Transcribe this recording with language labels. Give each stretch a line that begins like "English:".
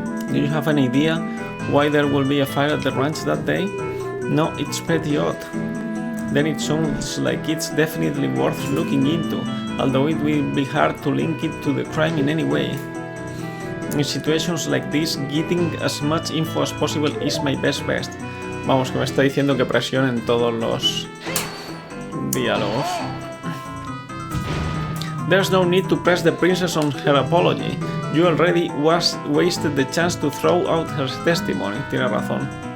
English: Do you have an idea why there will be a fire at the ranch that day? No, it's pretty odd. Then it sounds like it's definitely worth looking into, although it will be hard to link it to the crime in any way. In situations like this, getting as much info as possible is my best bet.
Spanish: Vamos, que me está diciendo que presionen todos los diálogos.
English: There's no need to press the princess on her apology. You already wasted the chance to throw out her testimony.
Spanish: Tiene razón.